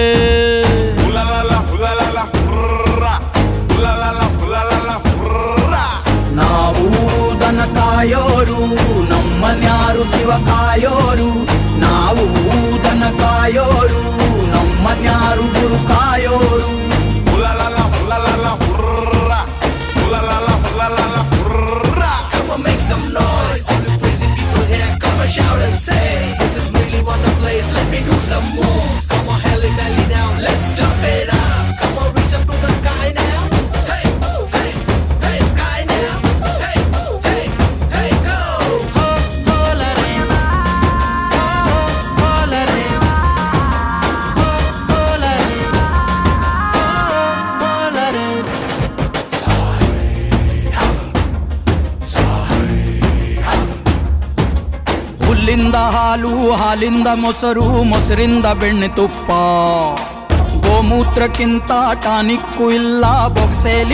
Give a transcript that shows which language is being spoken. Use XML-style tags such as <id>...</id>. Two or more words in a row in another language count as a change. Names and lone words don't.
<kn>ನಾವು ದನ ಕಾಯೋರು ನಮ್ಮನ್ಯಾರು ಶಿವ ಕಾಯೋರು ನಾವು ದನ ಕಾಯೋರು ನಮ್ಮನ್ಯಾರು ಗುರು ಕಾಯೋರು</kn> <en>Shout and say, this is really what the place. Let me do some moves. Come on, heli belly down. Let's jump it up. Come on, reach up to the sky now. Hey, hey, hey, sky now. Hey, hey, hey, go. Ho, ho, la re, ho, ho, la re, ho, ho, la re, ho, ho, la re.</en> <kn>ಹುಲ್ಲಿಂದ ಹಾಲು ಹಾಲಿಂದ ಮೊಸರು ಮೊಸರಿಂದ ಬೆಣ್ಣೆ ತುಪ್ಪ ಗೋಮೂತ್ರಕ್ಕಿಂತ ಟಾನಿಕ್ಕು ಇಲ್ಲ ಬೊಗ್ಸೇಲಿ</kn>